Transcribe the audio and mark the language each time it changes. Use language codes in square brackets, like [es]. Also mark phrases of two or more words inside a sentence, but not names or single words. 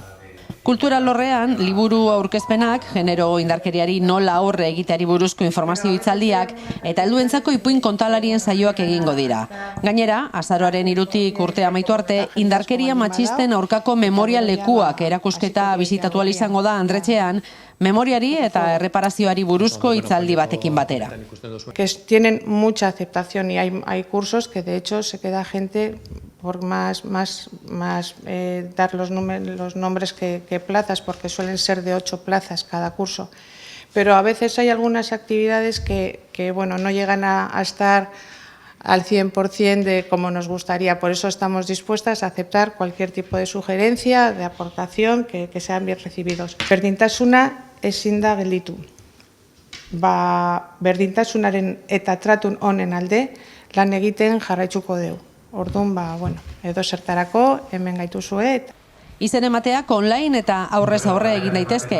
[eu] Kultura alorrean, liburu aurkezpenak, genero indarkeriari nola aurre egiteari buruzko informazio hitzaldiak eta helduentzako ipuin kontalarien saioak egingo dira. Gainera, azaroaren 3tik urtea amaitu arte, indarkeria matxisten aurkako memoria lekuak erakusketa bisitatu ahal izango da Andretxean, memoriari eta erreparazioari buruzko hitzaldi batekin batera. [es] Que tienen mucha aceptación y hay cursos que de hecho se queda gente por más dar los nombres que plazas, porque suelen ser de 8 plazas cada curso. Pero a veces hay algunas actividades que bueno, no llegan a estar al 100% de como nos gustaría. Por eso estamos dispuestas a aceptar cualquier tipo de sugerencia, de aportación, que sean bien recibidos. [eu] Berdintasuna ezin da gelditu. Berdintasunaren eta tratun honen alde lan egiten jarraitzuko dugu. Orduan, edo zertarako hemen gaituzue. Izen emateak online eta aurrez aurre egin daitezke.